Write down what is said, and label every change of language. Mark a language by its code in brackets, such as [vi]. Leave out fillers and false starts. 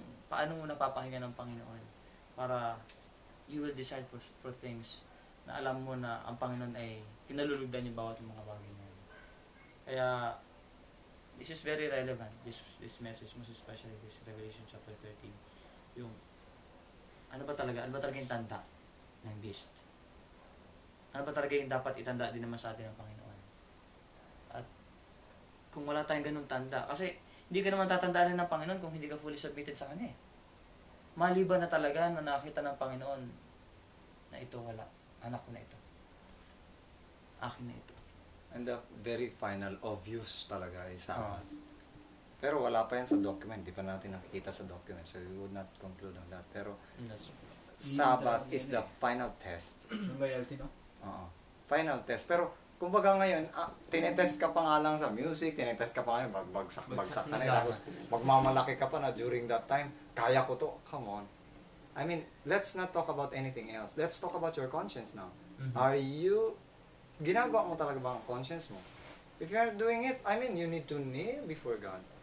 [tl] Paano mo napapahinga ng Panginoon para [en] you will decide for things [tl] na alam mo na ang Panginoon ay kinalulugdan yung bawat mga bagay na yun. [en] Kaya this is very relevant, this message, most especially this Revelation chapter 13. [tl] Yung ano ba talaga yung tanda ng beast? Ano ba talaga yung dapat itanda din naman sa atin ng Panginoon? At kung wala tayong ganung tanda, kasi hindi ka naman tatandaan ng Panginoon kung hindi ka fully submitted sa Kanya eh. Maliban na talaga na nakita ng Panginoon na ito wala, anak ko na ito, akin na ito. [en] And the very final obvious talaga is Sabbath. [tl] Pero wala pa yan sa document, di pa natin nakikita sa document, [en] so we would not conclude on that. Pero Sabbath is the final test. [tl] Yung loyalty, no? Oo. Final test. Pero kumbaga ngayon, tinetest ka pa nga lang sa music, tinetest ka pa ngayon, bagsak ka na, tapos magmamalaki ka pa na [en] during that time, [tl] kaya ko to, [en] come on. I mean, let's not talk about anything else. Let's talk about your conscience now. Mm-hmm. [tl] Ginagawa mo talaga ba ang conscience mo? [en] If you are doing it, I mean, you need to kneel before God.